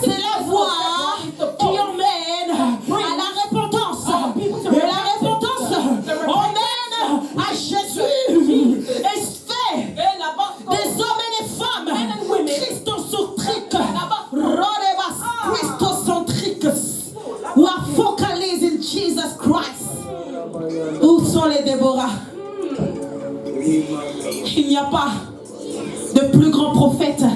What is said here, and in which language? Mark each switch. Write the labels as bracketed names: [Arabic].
[French] c'est la voix qui emmène à la repentance. Et la repentance emmène à Jésus. Et fait des hommes et des femmes christocentriques. Rodebas christocentriques. [English] Who are focused in Jesus Christ. [French] Où sont les Déborah? Il n'y a pas de plus grand prophète